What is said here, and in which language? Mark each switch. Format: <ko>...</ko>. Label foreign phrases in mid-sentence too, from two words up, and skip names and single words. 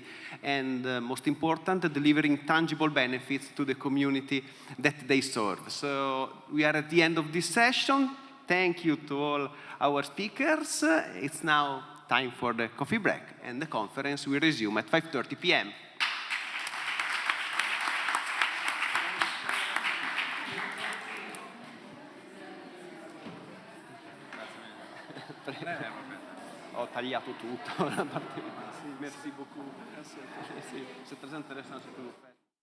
<en>And most important, delivering tangible benefits to the community that they serve. So, we are at the end of this session. Thank you to all our speakers. It's now time for the coffee break, and the conference will resume at 5:30 p.m.</en> <it>Ho tagliato tutto.</it> <fr>Merci beaucoup. C'est très intéressant ce que vous faites.</fr>